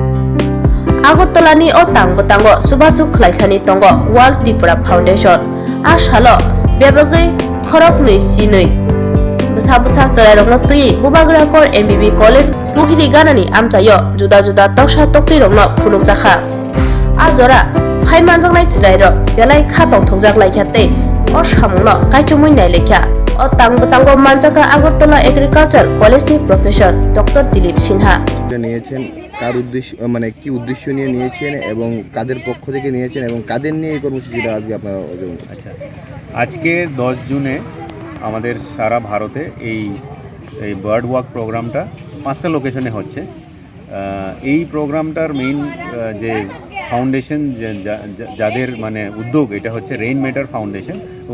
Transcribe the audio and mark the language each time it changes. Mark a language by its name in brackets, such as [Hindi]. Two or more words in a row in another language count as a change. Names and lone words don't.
[Kok Borok] Agartalani o tangbatango subachu khlaikani tongo World Tripura Foundation a salo bebagai khoroknui sinui busa sarai rongno tui Bubagrakor MBB College Bukiri ganani amchayo juda toksa toktui rongno phunukjakha a jora phaimanjaknai chirai ro belai khatong thokjak laikhatei o samungno kaichumui nai lekha o tangbatango manjaka Agartala Agriculture College ni Professor Dr. Dilip Sinha [Bangla] নিয়েছেন কার উদ্দেশ্য মানে কি উদ্দেশ্য নিয়ে নিয়েছেন এবং কাদের পক্ষ থেকে নিয়েছেন এবং কাদের নিয়ে এই কর্মসূচিটা আজকে আপনারা আচ্ছা আজকে 10 জুনে আমাদের সারা ভারতে এই [English] bird walk program [Bangla] 5টা লোকেশনে হচ্ছে এই প্রোগ্রামটার মেইন যে ফাউন্ডেশন যাদের মানে উদ্যোগ এটা হচ্ছে রেইন ম্যাটার ফাউন্ডেশন ও